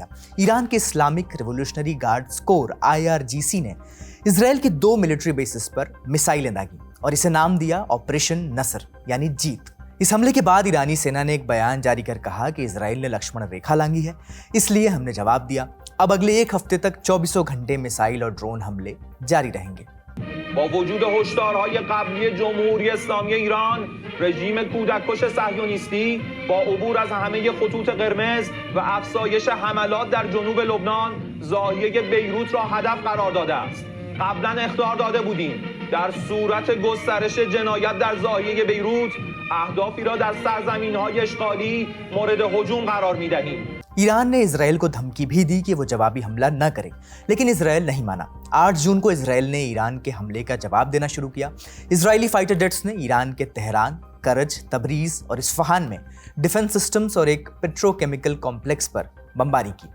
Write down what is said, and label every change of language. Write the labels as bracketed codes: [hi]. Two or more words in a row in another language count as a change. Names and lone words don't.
[hi] ईरान के इस्लामिक रिवोल्यूशनरी गार्ड्स कोर IRGC ने इजराइल के 2 मिलिट्री बेसिस पर मिसाइलें दागी और इसे नाम दिया ऑपरेशन नसर यानी जीत। इस हमले के बाद ईरानी सेना ने एक बयान जारी कर कहा कि इजराइल ने लक्ष्मण रेखा लांघी है, इसलिए हमने जवाब दिया। अब अगले 1 हफ्ते तक 24 घंटे मिसाइल और ड्रोन हमले जारी रहेंगे। [fa] با وجود هشدارهای قبلی جمهوری اسلامی ایران، رژیم کودککش صهیونیستی با عبور از همه خطوط قرمز و افزایش حملات در جنوب لبنان ضاحیه بیروت را هدف قرار داده است. قبلا اخطار داده بودیم در صورت گسترش جنایت در ضاحیه بیروت اهدافی را در سرزمین‌های اشغالی مورد هجوم قرار می‌دهیم. [hi] ईरान ने इजराइल को धमकी भी दी कि वो जवाबी हमला न करे, लेकिन इजराइल नहीं माना। 8 जून को इजराइल ने ईरान के हमले का जवाब देना शुरू किया। इजरायली फाइटर जेट्स ने ईरान के तेहरान, करज, तबरीज और इस्फहान में डिफेंस सिस्टम्स और एक पेट्रोकेमिकल कॉम्प्लेक्स पर बमबारी की।